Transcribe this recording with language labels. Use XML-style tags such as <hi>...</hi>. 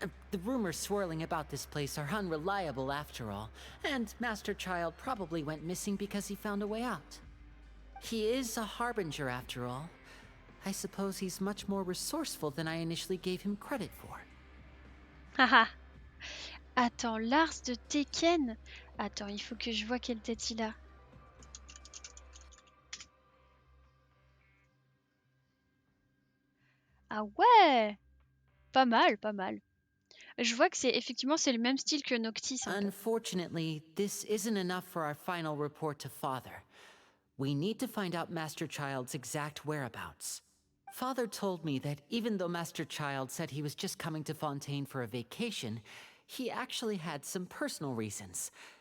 <en>The rumors swirling about this place are unreliable after all, and Master Child probably went missing because he found a way out. He is a harbinger after all. I suppose he's much more resourceful than I initially gave him credit for.</en> <fr>Haha. Attends, Lars de Tekken. Attends, il faut que je vois quelle tête il a. Ah ouais! Pas mal, pas mal. Je vois que effectivement c'est le même style que Noctis.</fr> <en>Unfortunately, this isn't enough for our final report to Father. We need to find out Master Child's exact whereabouts. Father told me that even though Master Child said he was just coming to Fontaine for a vacation, he actually had some personal reasons.</en>